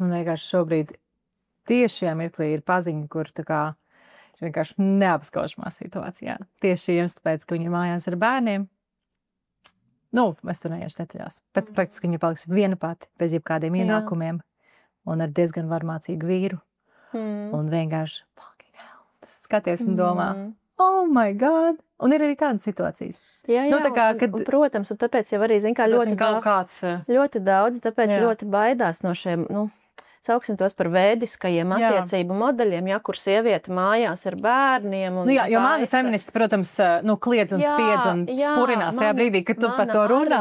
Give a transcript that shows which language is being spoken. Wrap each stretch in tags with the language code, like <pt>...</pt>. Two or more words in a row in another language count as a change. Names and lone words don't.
<lv>Man vienkārši šobrīd tieši šajā mirklī ir paziņa, kur tā kā ir vienkārši neapskaužamā situācijā. Tieši jums tāpēc, ka viņi ir mājās ar bērniem. Es tur neiešu detaļās, bet praktiski viņa paliks viena pati, bez jebkādiem ienākumiem un ar diezgan varmācīgu vīru. Un vienkārši,</lv> <en>fucking hell,</en> <lv>tas skaties un domā,</lv> <en>oh my God!</en> <lv>Un ir arī tādas situācijas. Jā, tā kā, kad... protams, un tāpēc jau arī, ļoti daudz, tāpēc ļoti baidās no šiem, sauksim tos par vēdiskajiem attiecību modeļiem, kur sieviete mājās ar bērniem. Jo mani feministi, protams, kliedz un spiedz un spurinās tajā brīdī, kad tu par to runā.</lv>